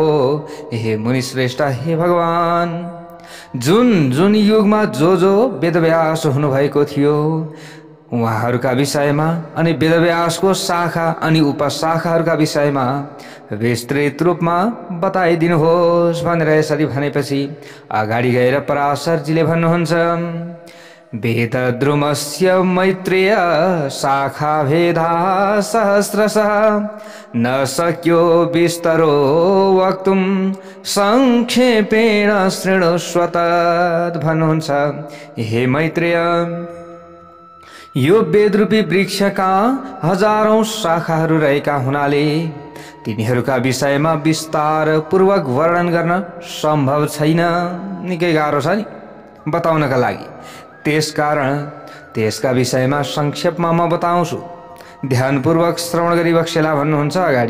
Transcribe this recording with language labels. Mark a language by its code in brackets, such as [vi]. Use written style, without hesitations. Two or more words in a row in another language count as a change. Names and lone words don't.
[ne] हे मुनि श्रेष्ठ, हे भगवान, जुन जुन युगमा जो वेदव्यास हुनुभएको थियो उहाँहरूका विषयमा अनि वेदव्यासको शाखा अनि उपशाखाहरूका विषयमा विस्तृत रूपमा बताइदिनुहोस् भनेर यसरी भनेपछि अगाडि गएर पराशरजीले भन्नुहुन्छ, [sa] वेदद्रुमस्य मैत्रेय शाखा भेदा सहस्रशः न शक्यो विस्तरो वक्तुं संक्षेपेण शृणुष्व तत्। [ne] भन्नुहुन्छ, हे मैत्रेय, यो वेदरूपी वृक्षका हजारौं शाखाहरू रहेका हुनाले तिनीहरूका विषयमा विस्तार पूर्वक वर्णन गर्न सम्भव छैन। निकै गाह्रो छ नि बताउनका लागि। त्यसकारण त्यसका विषयमा संक्षेपमा म बताउँछु, ध्यानपूर्वक श्रवण गरिबक्सेला भन्नुहुन्छ अगाडि।